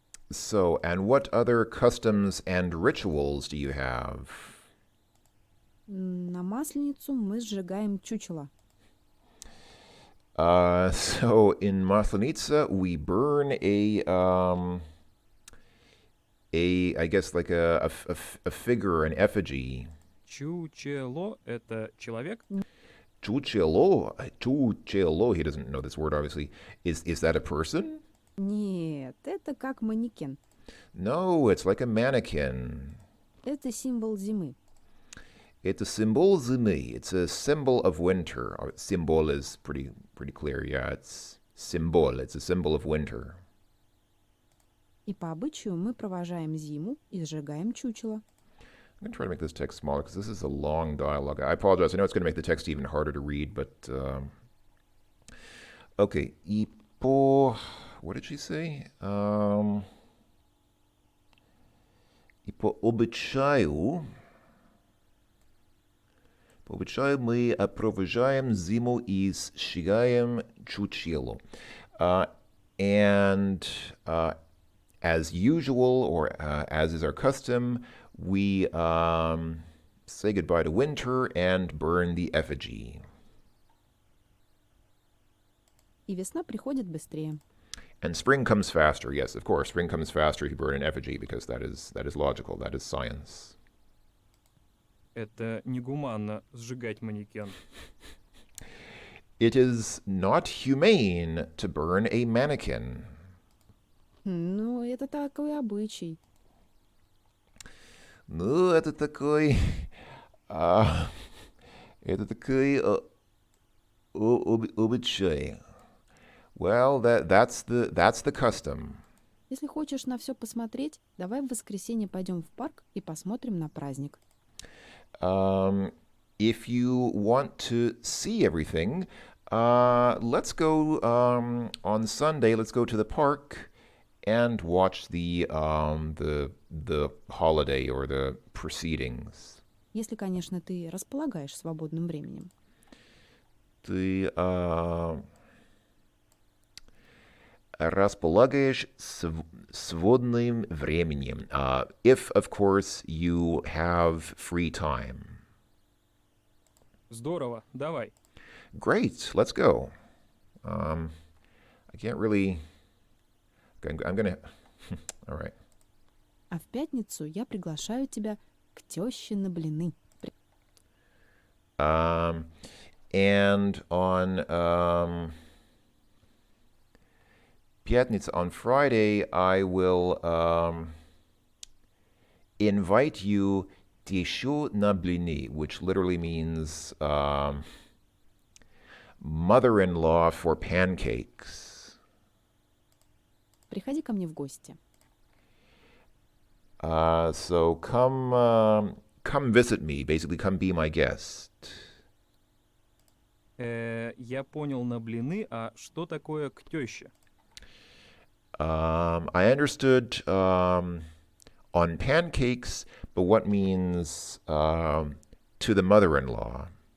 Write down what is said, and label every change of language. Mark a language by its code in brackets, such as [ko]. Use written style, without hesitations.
[en] So, and what other customs and rituals do you have? [ru] На Масленицу мы сжигаем чучело. [en] So in Maslenitsa, we burn I guess like a figure, an effigy. [ru] Чучело — это человек? [en] Chuchelo, he doesn't know this word obviously. Is that a person? [ru] Нет, это как манекен. [en] No, it's like a mannequin. [ru] Это символ зимы. [en] It's a symbol zimy. It's a symbol of winter. Symbol is pretty clear. Yeah, it's symbol. It's a symbol of winter. [ru] И по обычаю мы провожаем зиму и сжигаем чучело. [en] I'm going to try to make this text smaller because this is a long dialogue. I apologize. I know it's going to make the text even harder to read, but okay. [ru] И по [en] what did she say? [ru] И по обычаю мы провожаем зиму и сжигаем чучело. [en] And as usual, or as is our custom, we say goodbye to winter and burn the effigy. И весна приходит быстрее. And spring comes faster. Yes, of course, spring comes faster if you burn an effigy because that is logical. That is science. [ru] Это негуманно — сжигать манекен. [en] It is not humane to burn a mannequin. [ru] Ну, это такой обычай. Ну, это такой обычай. [en] Well, that's the custom. [ru] Если хочешь на все посмотреть, давай в воскресенье пойдем в парк и посмотрим на праздник. [en] If you want to see everything, let's go on Sunday. Let's go to the park and watch the holiday or the proceedings. [ru] Если, конечно, ты располагаешь свободным временем. Ты располагаешь свободным временем. [en] If, of course, you have free time. [ru] Здорово, давай. [en] Great, let's go. I can't really... I'm gonna... All right. [ru] А в пятницу я приглашаю тебя к тёще на блины. [en] And on Пятница, on Friday, I will invite you [ru] тещу на блины, [en] which literally means mother-in-law for pancakes. [ru] Приходи ко мне в гости. [en] So come visit me, basically come be my guest. [ru] Я понял на блины, а что такое к тёще? [en] I understood on pancakes, but what means to the mother-in-law?